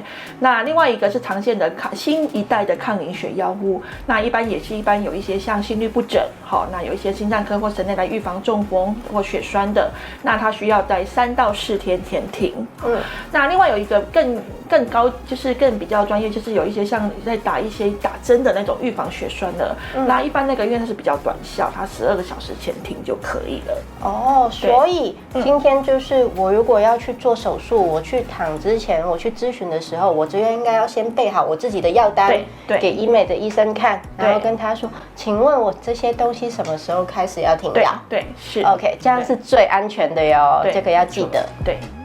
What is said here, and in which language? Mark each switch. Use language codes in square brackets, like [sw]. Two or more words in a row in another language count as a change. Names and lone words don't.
[zh] 那另外一個是常見的新一代的抗凝血藥物，那一般有一些像心律不整，那有一些心臟科或神內來預防中風或血栓的，那它需要在3到4天停。那另外有一個更高，就是更比較專業，就是有一些像在打針的那種預防血栓的，那一般那個因為它是比較短效，它12個小時前停就可以了。所以今天就是我如果要去做手術，我去躺之前，我去諮詢的時候，我就應該要先備好我自己的藥單，給醫美的醫生看，然後跟他說，請問我這些東西什麼時候開始要停藥？對，是 OK， 這樣是最安全的喲，這個要記得。對。